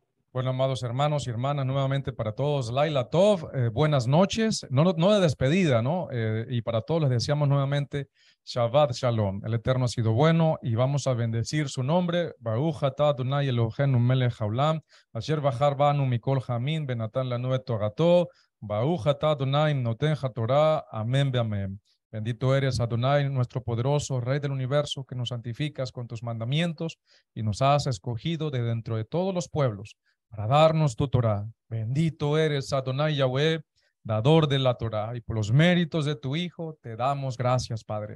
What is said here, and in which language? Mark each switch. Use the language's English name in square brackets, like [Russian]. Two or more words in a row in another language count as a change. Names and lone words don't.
[Spanish] Bueno, amados hermanos y hermanas, nuevamente para todos, [Hebrew] לילה טוב, [Spanish] buenas noches, no de despedida, ¿no? Y para todos les deseamos nuevamente [Hebrew] שבת שלום. [Spanish] El Eterno ha sido bueno y vamos a bendecir su nombre. [Hebrew] ברוך אתה אדוני אלוהינו מלך העולם, אשר בחר בנו מכל העמים, ונתן לנו את תורתו, ברוך אתה אדוני נותן התורה, [Spanish] amén beamén. Bendito eres, Adonai, nuestro poderoso Rey del universo, que nos santificas con tus mandamientos y nos has escogido de dentro de todos los pueblos para darnos tu Torah. Bendito eres, Adonai Yahweh, dador de la Torah, y por los méritos de tu Hijo te damos gracias, Padre.